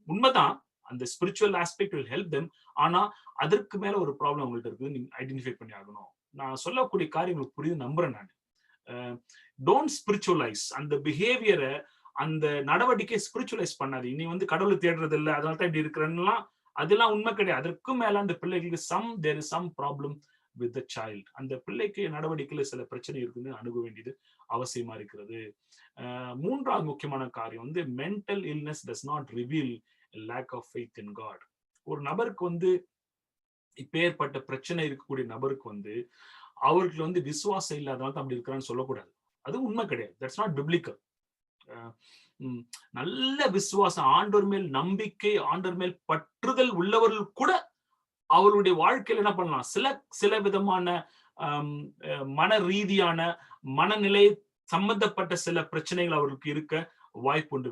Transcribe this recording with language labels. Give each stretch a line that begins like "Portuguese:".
Tamil: உண்மைதான், அந்த spiritual aspect
English: will help them.
Tamil: ஆனா அதற்கு மேல ஒரு ப்ராப்ளம் உங்கள்ட்ட இருக்குது, நீங்க ஐடென்டிஃபை பண்ணி ஆகணும். நான் சொல்லக்கூடிய காரியங்களுக்கு புரியுது நம்புறேன் நான். டோன்ட் ஸ்பிரிச்சுவலைஸ் அந்த பிஹேவியரை, அந்த நடவடிக்கை ஸ்பிரிச்சுவலைஸ் பண்ணாது. நீ வந்து கடவுளை தேடுறது இல்லை அதனால தான் இப்படி இருக்கிறன்னா அதெல்லாம் உண்மை கிடையாது. அதற்கும் மேல அந்த பிள்ளைகளுக்கு
English: there is some problem with the child.
Tamil: அந்த பிள்ளைக்கு நடவடிக்கையில சில பிரச்சனை இருக்குன்னு அணுக வேண்டியது அவசியமா இருக்கிறது. மூன்றாவது முக்கியமான காரியம் வந்து
English: Mental illness does not reveal a lack of faith in God.
Tamil: ஒரு நபருக்கு வந்து இப்பேற்பட்ட பிரச்சனை இருக்கக்கூடிய நபருக்கு வந்து அவருக்கு வந்து விசுவாசம் இல்லாதனால தான் அப்படி இருக்கிறான்னு சொல்லக்கூடாது. அது உண்மை கிடையாது.
English: That's not biblical.
Tamil: நல்ல விசுவாசம், ஆண்டவர் மேல் நம்பிக்கை, ஆண்டவர் மேல் பற்றுதல் உள்ளவர்கள் கூட அவருடைய வாழ்க்கையில் என்ன பண்ணலாம், சில விதமான மன ரீதியான மனநிலை சம்பந்தப்பட்ட சில பிரச்சனைகள் அவருக்கு இருக்க வாய்ப்பு உண்டு.